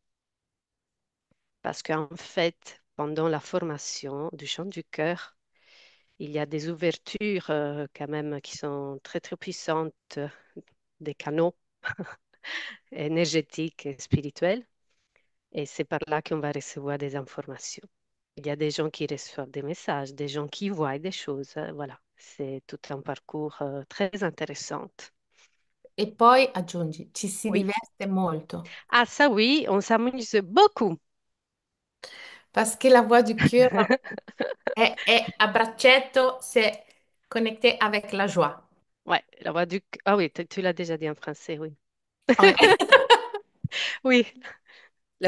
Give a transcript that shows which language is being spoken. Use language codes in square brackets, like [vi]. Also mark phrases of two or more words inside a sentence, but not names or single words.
[fr] Parce qu'en fait, pendant la formation du chant du cœur, il y a des ouvertures quand même qui sont très très puissantes, des canaux énergétiques et spirituels. Et c'est par là qu'on va recevoir des informations. Il y a des gens qui reçoivent des messages, des gens qui voient des choses. Voilà, c'est tout un parcours très intéressant. [it] E poi aggiungi, ci si [fr] Oui. [it] diverte molto, [fr] Ah ça oui, on s'amuse beaucoup. parce que la voix du cœur est à braccetto, c'est connecté avec la joie. Ouais, la voix du... Ah oui, tu l'as déjà dit en français, oui. Ouais. Oui, la